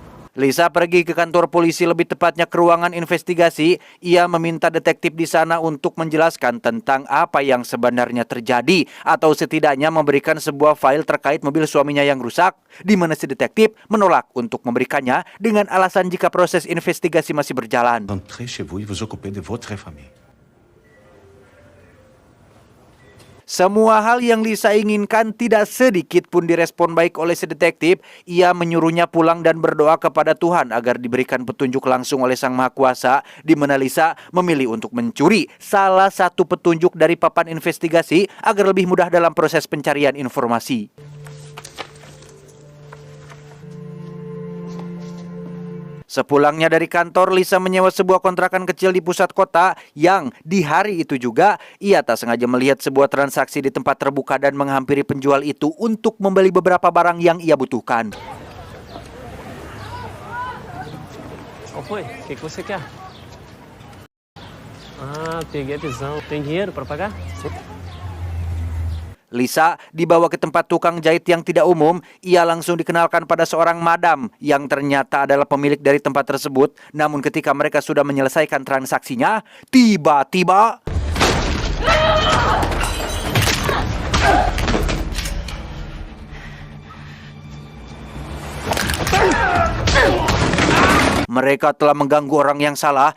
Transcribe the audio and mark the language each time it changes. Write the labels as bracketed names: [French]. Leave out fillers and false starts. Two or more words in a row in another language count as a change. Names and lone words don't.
[Indonesian] Lisa pergi ke kantor polisi, lebih tepatnya ke ruangan investigasi. Ia meminta detektif di sana untuk menjelaskan tentang apa yang sebenarnya terjadi atau setidaknya memberikan sebuah file terkait mobil suaminya yang rusak, di mana si detektif menolak untuk memberikannya dengan alasan jika proses investigasi masih berjalan. [French] Entrez chez vous et vous occupez de votre famille. [Indonesian] Semua hal yang Lisa inginkan tidak sedikit pun direspon baik oleh si detektif. Ia menyuruhnya pulang dan berdoa kepada Tuhan agar diberikan petunjuk langsung oleh Sang Maha Kuasa, di mana Lisa memilih untuk mencuri salah satu petunjuk dari papan investigasi agar lebih mudah dalam proses pencarian informasi. Sepulangnya dari kantor, Lisa menyewa sebuah kontrakan kecil di pusat kota yang di hari itu juga ia tak sengaja melihat sebuah transaksi di tempat terbuka dan menghampiri penjual itu untuk membeli beberapa barang yang ia butuhkan. [Portuguese] Qual foi? O que você quer? Ah, peguei a visão. Tem dinheiro para pagar? [Indonesian] Lisa dibawa ke tempat tukang jahit yang tidak umum. Ia langsung dikenalkan pada seorang madam yang ternyata adalah pemilik dari tempat tersebut. Namun ketika mereka sudah menyelesaikan transaksinya, tiba-tiba mereka telah mengganggu orang yang salah.